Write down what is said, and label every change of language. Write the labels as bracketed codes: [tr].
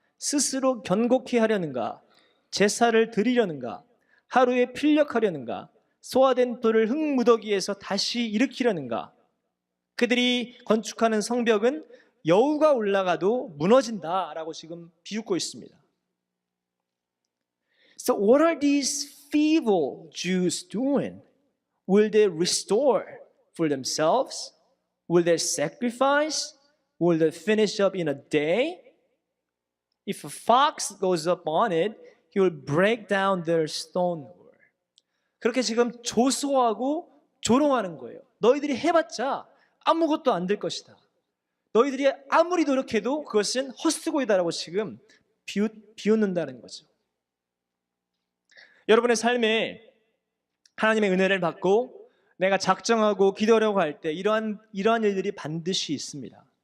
[ko] 스스로 견고케 하려는가? 제사를 드리려는가? 하루에 필력하려는가? 소화된 돌을 흙무더기에서 다시 일으키려는가? 그들이 건축하는 성벽은 여우가 올라가도 무너진다라고 지금 비웃고 있습니다. [en] So what are these feeble Jews doing? Will they restore for themselves? Will they sacrifice? Will they finish up in a day? If a fox goes up on it, he will break down their stone wall. [ko] 그렇게 지금 조소하고 조롱하는 거예요. 너희들이 해봤자 아무것도 안 될 것이다. 너희들이 아무리 노력해도 그것은 헛수고이다라고 지금 비웃는다는 거죠. 여러분의 삶에 하나님의 은혜를 받고 내가 작정하고 기도하려고 할 때 이러한 일들이 반드시 있습니다.